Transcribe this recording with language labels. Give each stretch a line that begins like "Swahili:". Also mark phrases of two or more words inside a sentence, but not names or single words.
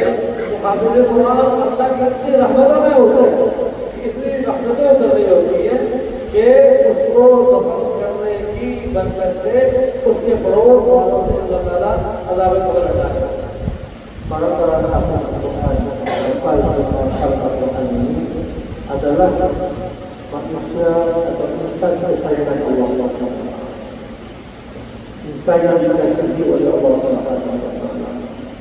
Urdu: حافظ قرآن اللہ کی اتنی رحمتوں میں ہوتے ہیں، اتنی رحمتیں اتر رہی ہوتی ہے کہ اس کو دفن کرنے کی برکت سے اس کے پڑوس والوں سے اللہ تعالیٰ عذاب قبر ہٹا لیں گے.
Malay: ini adalah manusia atau insan kesayangan Allah SWT, insan yang dikasihi oleh Allah SWT.